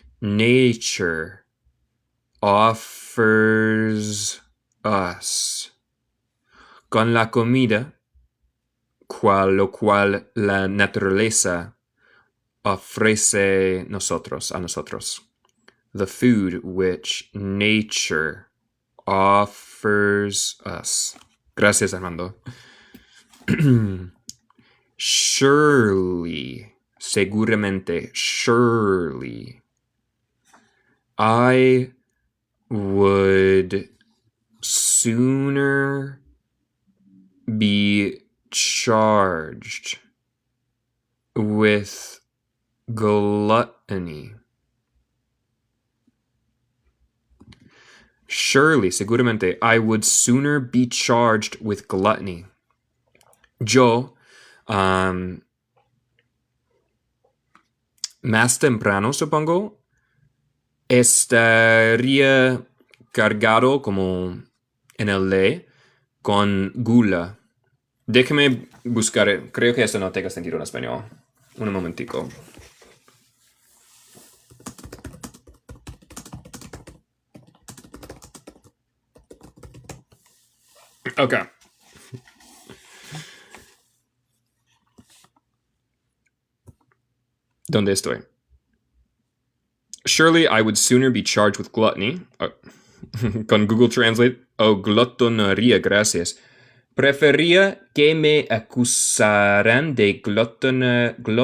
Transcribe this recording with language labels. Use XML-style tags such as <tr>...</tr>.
<en>Nature offers us.</en> <es>Con la comida, lo cual la naturaleza ofrece a nosotros.</es> <en>The food which nature offers us.</en> <es>Gracias,</es> <en>Armando. Surely, seguramente, surely, I would sooner be charged with gluttony. Surely, seguramente, I would sooner be charged with gluttony.</en> <es>Yo, más temprano, supongo, estaría cargado como en el ley con gula. Déjame buscar, creo que eso no tenga sentido en español. Un momentico. Ok. ¿Dónde estoy?</es> <en>Surely I would sooner be charged with gluttony.</en> <es>Con Google Translate. Glotonería, gracias. Prefería que me acusaran de glotonería.</es>